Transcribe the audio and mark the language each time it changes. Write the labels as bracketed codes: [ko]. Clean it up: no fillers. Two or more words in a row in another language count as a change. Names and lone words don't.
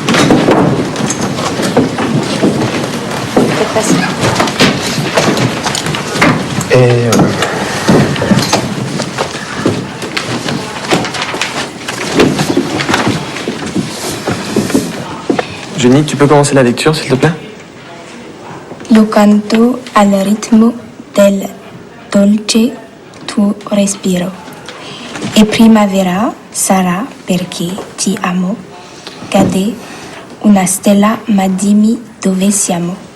[fr] Peut-être pas si. Et voilà. Jenny, tu peux commencer la lecture, s'il te plaît? [it] Lo canto al ritmo del dolce tuo respiro. E primavera sarà perché ti amo. Cade una stella, ma dimmi dove siamo.